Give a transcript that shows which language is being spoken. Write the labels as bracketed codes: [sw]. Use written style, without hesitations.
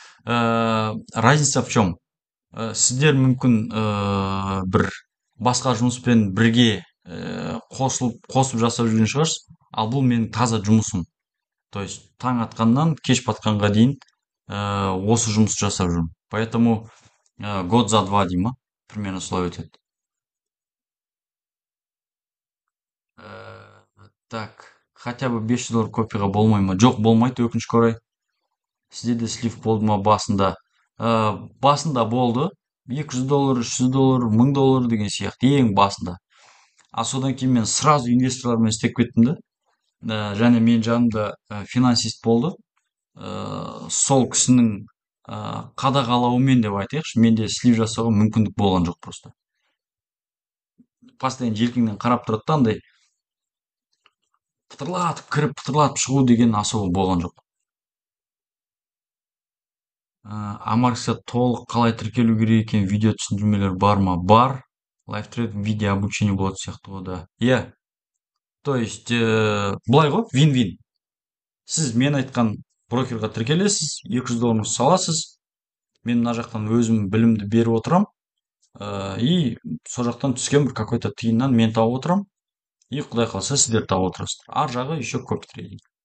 [ru] Разница в чем? [kk] Сіздер мүмкін бір басқа жұмыспен бірге қосып жасап жүрген шығарсыз, ал бұл менің таза жұмысым. То есть таң атқаннан кеш батқанға дейін осы жұмысты жасап жүрмін. [ru] Поэтому год за два [kk] дей ма? Примерно солай өтеді. [ru] Так, хотя бы [kk] 500 доллар копиға болмай ма? Жоқ, болмайды, өкінішке орай. Сізде де слив болды ма басында? Басында болды. 200 доллар, 300 доллар, 1000 доллар деген сияқты ең басында. А содан кейін мен сразу инвесторлармен істеп кеттім да. Және мен жанымда финансист болды. Сол кісінің қадағалауымен деп айтайықшы, менде слив жасауға мүмкіндік болған жоқ просто. Постоянно желкеңнен қарап тұрады да, андай пытырлатып кіріп пытырлатып шығу деген особо болған жоқ. амарксте толық қалай тіркелу керек екен видео түсіндірмелер бар ма? Бар. Лайфтред видео обучение болатын сияқты ода. Иә, [ru] то есть [kk] былай ғой, вин-вин. Сіз мен айтқан брокерға тіркелесіз, 200 долларыңызды саласыз. Мен мына жақтан өзім білімді беріп отырам. И сол жақтан түскен бір [ru] какой-то [kk] тиыннан мен тауып отырам. И құдай қаласа сіздер тауып отырасыздар. Ар жағы еще копи трейдинг.